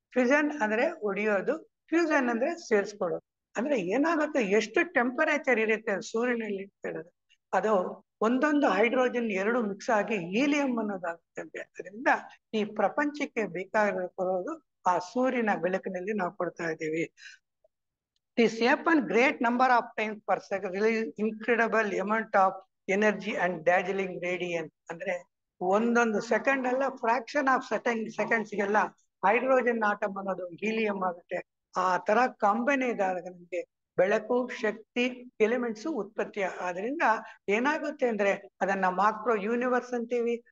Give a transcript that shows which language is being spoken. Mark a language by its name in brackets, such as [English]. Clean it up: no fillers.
[Kannada] Fission ಅಂದ್ರೆ ಒಡೆಯೋದು, fusion ಅಂದ್ರೆ ಸೇರಿಸ್ಕೊಳ್ಳೋದು. ಅಂದ್ರೆ ಏನಾಗುತ್ತೆ, ಎಷ್ಟು ಟೆಂಪರೇಚರ್ ಇರುತ್ತೆ ಸೂರ್ಯನಲ್ಲಿ ಹೇಳಿದ್ರೆ ಅದು ಒಂದೊಂದು ಹೈಡ್ರೋಜನ್ ಎರಡು ಮಿಕ್ಸ್ ಆಗಿ ಹೀಲಿಯಂ ಅನ್ನೋದಾಗುತ್ತೆ. ಅದರಿಂದ ಈ ಪ್ರಪಂಚಕ್ಕೆ ಬೇಕಾಗಿರೋದು ಆ ಸೂರ್ಯನ ಬೆಳಕಿನಲ್ಲಿ ನಾವು ಕೊಡ್ತಾ ಇದ್ದೀವಿ. [English] This happen great number of times per second, release incredible amount of energy and dazzling radiance. [Kannada] ಅಂದ್ರೆ ಒಂದೊಂದು ಸೆಕೆಂಡ್ ಅಲ್ಲ, [English] fraction of seconds [Kannada] ಗೆಲ್ಲ ಹೈಡ್ರೋಜನ್ ಆಟಮ್ ಅನ್ನೋದು ಹೀಲಿಯಂ ಆಗುತ್ತೆ. ಆ ತರ ಕಂಬನಿ ಇದ್ದಾಗ ನಮ್ಗೆ ಬೆಳಕು, ಶಕ್ತಿ, ಎಲಿಮೆಂಟ್ಸ್ ಉತ್ಪತ್ತಿ. ಆದ್ರಿಂದ ಏನಾಗುತ್ತೆ ಅಂದ್ರೆ ಅದನ್ನ ಮಾಕ್ರೋ ಯೂನಿವರ್ಸ್ ಅಂತೀವಿ.